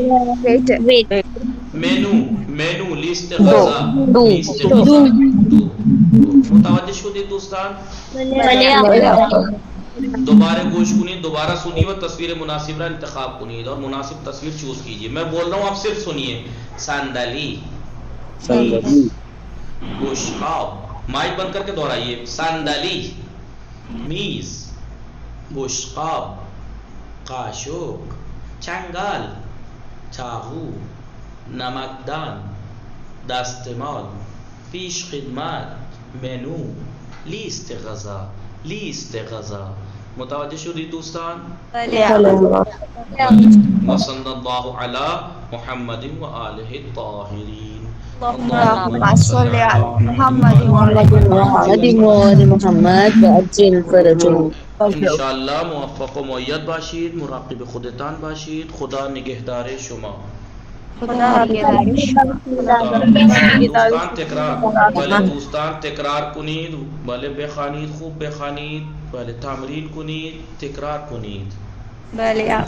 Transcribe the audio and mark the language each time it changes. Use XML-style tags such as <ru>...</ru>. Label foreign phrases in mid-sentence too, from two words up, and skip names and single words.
<fa>مینو لیسٹ غذا متوجہ شدید دوستان دوبارہ گوش کنید</fa> <ur>دوبارہ سنیے</ur> <fa>و تصویر مناسب را انتخاب کنید</fa> <ur>اور مناسب تصویر چوز کیجئے میں بول رہا ہوں آپ صرف سنیے</ur> <fa>صندلی</fa> <ur>بشقاب مائک بند کر کے دہرائیے صندلی</ur> <fa>میز بشقاب قاشق چنگال چاقو نمکدان دستمال پیش خدمت مینو لیست غذا متوجہ شدید دوستان</fa> <ar>وصلی اللہ علی محمد و آلہ الطاہرین اللهم صل على محمد محمد وعجل فرجه</ar> <fa>انشاءاللہ موفق و مؤید باشید مراقب خودتان باشید خدا نگہدار شما دوستان تکرار بلے دوستان تکرار کنید بلے بخوانید خوب بخوانید بلے تمرین کنید تکرار کنید</fa>